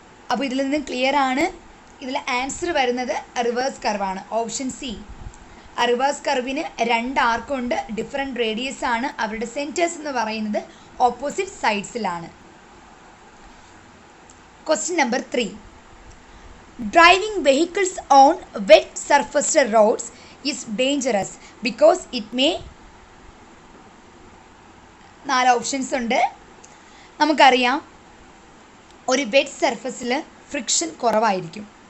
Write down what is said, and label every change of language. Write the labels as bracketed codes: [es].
[ml] അപ്പോൾ ഇതിൽ നിന്ന് ക്ലിയർ ആണ്, ഇതിൽ ആൻസർ വരുന്നത് റിവേഴ്സ് കർവാണ്, ഓപ്ഷൻ സി. റിവേഴ്സ് കർവിന് 2 ആർക്കുണ്ട്, ഡിഫറെൻറ്റ് റേഡിയസ് ആണ്, അവരുടെ സെൻറ്റേഴ്സ് എന്ന് പറയുന്നത് opposite സൈഡ്സിലാണ്. [en] Question number 3. Driving vehicles on wet surfaced roads is dangerous because it may. [ml] 4 options ഉണ്ട്. നമുക്കറിയാം ഒരു വെറ്റ് സർഫസിൽ ഫ്രിക്ഷൻ കുറവായിരിക്കും.